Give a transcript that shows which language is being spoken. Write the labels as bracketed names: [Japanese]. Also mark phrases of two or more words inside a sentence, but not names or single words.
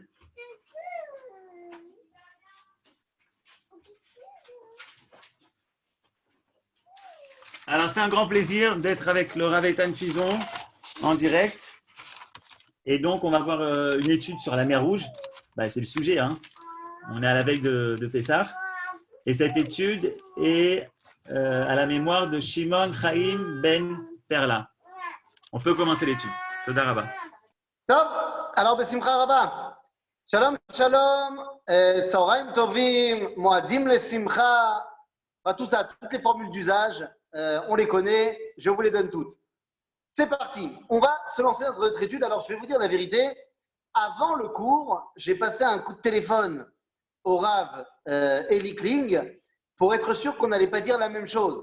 [French] Alors, c'est un grand plaisir d'être avec le Rav Eitan Fison en direct. Et donc, on va voir une étude sur la mer Rouge. C'est le sujet, hein. On est à la veille de Pessah. Et cette étude est à la mémoire de Shimon Chaim Ben Perla. On peut commencer l'étude. [Hebrew] תודה רבה. טוב, [French] alors [Hebrew] בשמחה רבה. שלום, שלום, צהריים טובים, מועדים לשמחה, [French] enfin, tout ça, toutes les formules d'usage, on les connaît, je vous les donne toutes. C'est parti, on va se lancer dans notre étude. Alors je vais vous dire la vérité, avant le cours, j'ai passé un coup de téléphone au Rav Eli Kling pour être sûr qu'on n'allait pas dire la même chose.